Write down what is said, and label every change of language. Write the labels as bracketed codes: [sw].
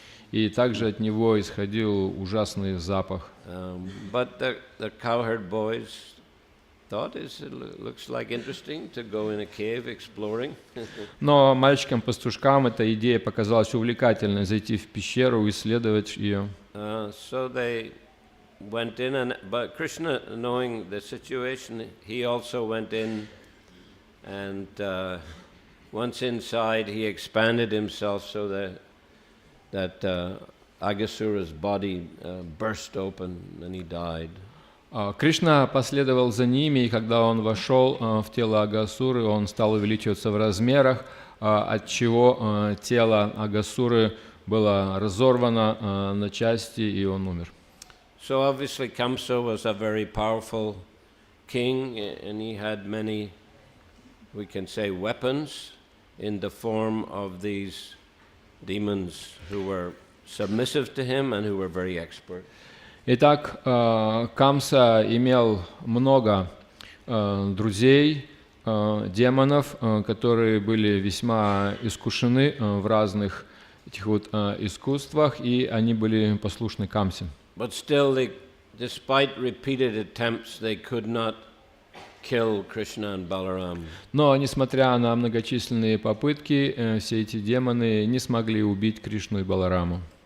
[ru] И также от него исходил ужасный запах. [en] But the cowherd boys thought it looks like interesting to go in a cave exploring. [ru] Но мальчикам-пастушкам эта идея показалась увлекательной, зайти в пещеру и исследовать ее. [en] So went in, but Krishna, knowing the situation, he also went in, and once inside, he expanded himself so that Aghasura's body burst open, and he died. [ru] Кришна последовал за ними, и когда он вошел в тело Агасуры, он стал увеличиваться в размерах, отчего тело Агасуры было разорвано на части, и он умер. [en] So obviously Kamsa was a very powerful king, and he had many, we can say, weapons in the form of these demons who were submissive to him and who were very expert. [ru] Итак, Камса имел много друзей, демонов, которые были весьма искушены в разных этих вот искусствах, и они были послушны Камсе. [en] But still, despite repeated attempts, they could not kill Krishna and Balarama. [ru] Но, несмотря на многочисленные попытки, все эти демоны не смогли убить Кришну и Балараму.